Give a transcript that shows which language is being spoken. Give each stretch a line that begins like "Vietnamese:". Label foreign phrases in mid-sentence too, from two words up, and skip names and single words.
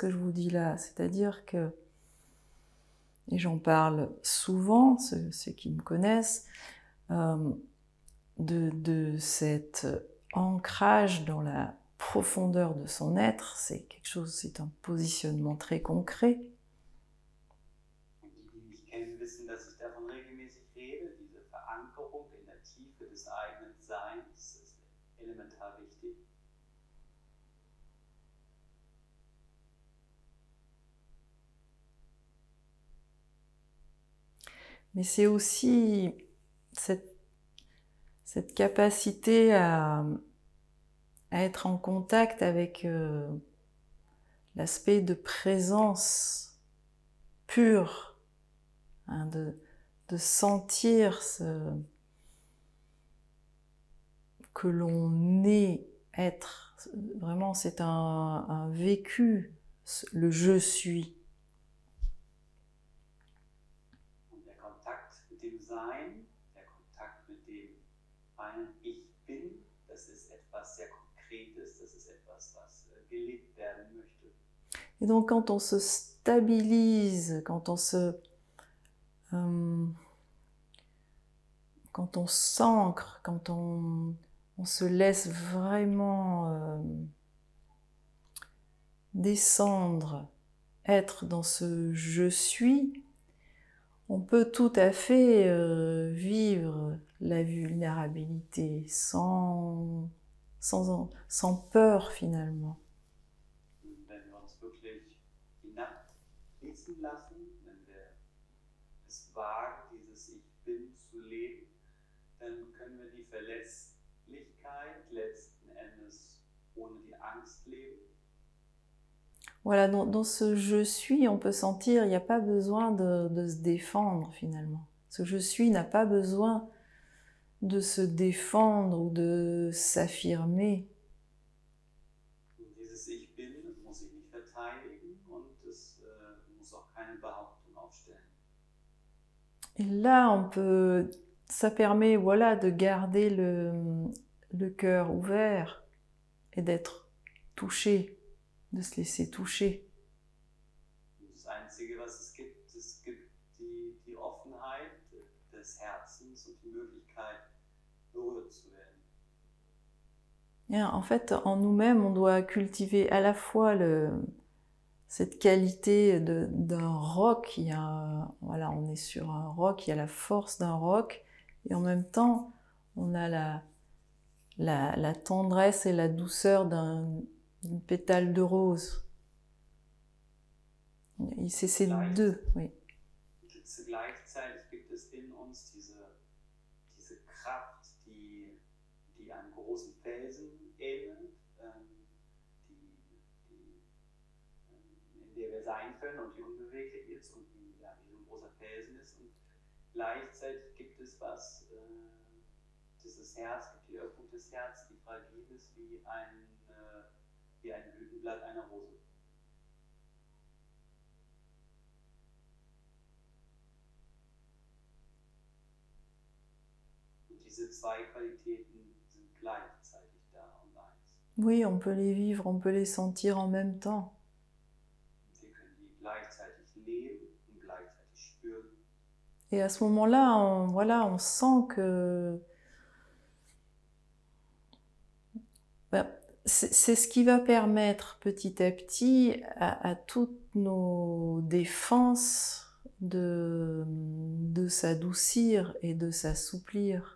French: que je vous dis là, c'est-à-dire que, et j'en parle souvent, ceux qui me connaissent, de cet ancrage dans la profondeur de son être, c'est quelque chose, c'est un positionnement très concret.
German: Und die mich kennen, wissen, dass ich davon regelmäßig rede. Diese Verankerung in der Tiefe des eigenen Seins ist elementar wichtig.
French: Mais c'est aussi cette capacité à être en contact avec l'aspect de présence pure, hein, de sentir que l'on est être. Vraiment, c'est un vécu, le je suis.
German: Und der Kontakt mit dem Sein, der Kontakt mit dem reinen Ich bin, das ist etwas sehr Konkretes, das ist etwas, was gelebt werden möchte.
French: Et donc quand on se stabilise, quand on s'ancre, quand on se laisse vraiment descendre, être dans ce je suis, on peut tout à fait vivre la vulnérabilité sans peur finalement.
German: Wenn wir uns wirklich hinabfließen lassen, wenn wir es wagen, dieses Ich Bin zu leben, dann können wir die Verletzlichkeit letzten Endes ohne die Angst leben.
French: Voilà, dans ce je suis, on peut sentir, il n'y a pas besoin de se défendre finalement. Ce je suis n'a pas besoin de se défendre ou de s'affirmer.
German: Dieses Ich Bin muss sich nicht verteidigen und es muss auch keine Behauptung aufstellen.
French: Et là, ça permet, voilà, de garder le cœur ouvert et d'être touché, de se laisser toucher.
German: Das Einzige, was es gibt die Offenheit des Herzens und die Möglichkeit, berührt zu werden.
French: Et en fait, en nous-mêmes, on doit cultiver à la fois cette qualité d'un roc. Voilà, on est sur un roc, il y a la force d'un roc, et en même temps, on a la tendresse et la douceur d'une pétale de rose. C'est ces deux, oui.
German: Gleichzeitig gibt es in uns diese Kraft, die einem großen Felsen ähnelt, in der wir sein können und die unbeweglich ist und die wie so ein großer Felsen ist. Und gleichzeitig gibt es dieses Herz, gibt die Öffnung des Herzens, die fragil ist wie ein Blütenblatt einer Rose. Und diese zwei Qualitäten sind gleichzeitig da und eins.
French: Oui, on peut les vivre, on peut les sentir en même temps.
German: Wir können die gleichzeitig leben und gleichzeitig spüren.
French: Et à ce moment-là, on sent que c'est ce qui va permettre petit à petit à toutes nos défenses de s'adoucir et de s'assouplir.